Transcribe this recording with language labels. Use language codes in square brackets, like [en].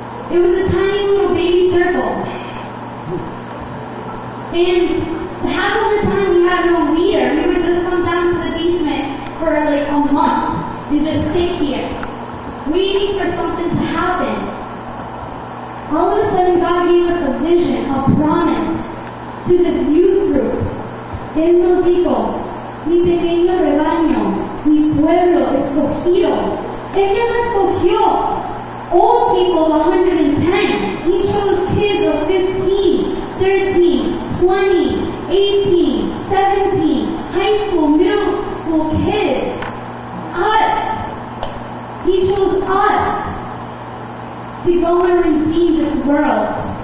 [en] It was a tiny little baby circle. And half of the time we had no leader. We would just come down to the basement for like a month and just sit here, waiting for something to happen. All of a sudden God gave us a vision, a promise to this youth group. [es] Él nos dijo, mi pequeño rebaño, mi pueblo escogido. Él ya nos escogió. [en] Old people of 110. He chose kids of 15, 13, 20, 18, 17, high school, middle school kids. Us. He chose us to go and redeem this world.